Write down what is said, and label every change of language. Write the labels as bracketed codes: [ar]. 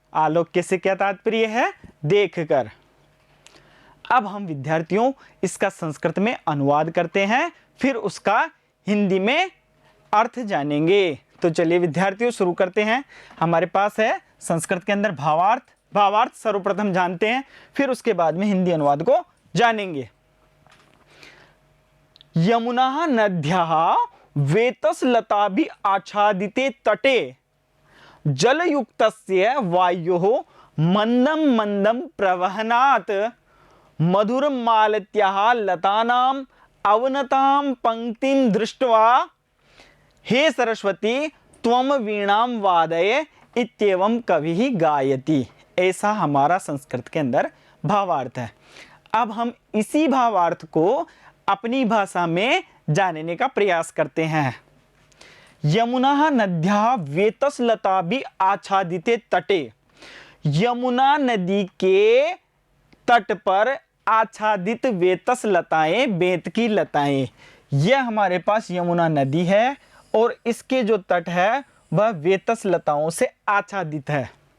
[hi] आलोक्य से क्या तात्पर्य है? देखकर। अब हम विद्यार्थियों इसका संस्कृत में अनुवाद करते हैं, फिर उसका हिंदी में अर्थ जानेंगे। तो चलिए विद्यार्थियों शुरू करते हैं। हमारे पास है संस्कृत के अंदर भावार्थ, भावार्थ सर्वप्रथम जानते हैं, फिर उसके बाद में हिंदी अनुवाद को जानेंगे। [sa] यमुना नद्याः वेतसलताभि आच्छादिते तटे जलयुक्तस्य वायोः मंदम मंदम प्रवहनात् मधुरमालत्याः लतानां अवनतां पंक्तिं दृष्ट्वा हे सरस्वती त्वं वीणां वादय इत्येवं कविः गायति। [hi] ऐसा हमारा संस्कृत के अंदर भावार्थ है। अब हम इसी भावार्थ को अपनी भाषा में जानने का प्रयास करते हैं। [sa] यमुना नद्याः वेतसलताभि आच्छादिते तटे, [hi] यमुना नदी के तट पर आच्छादित वेतस लताएं, बेंत की लताएं, यह हमारे पास यमुना नदी है और इसके जो तट है वह वेतस लताओं से आच्छादित है।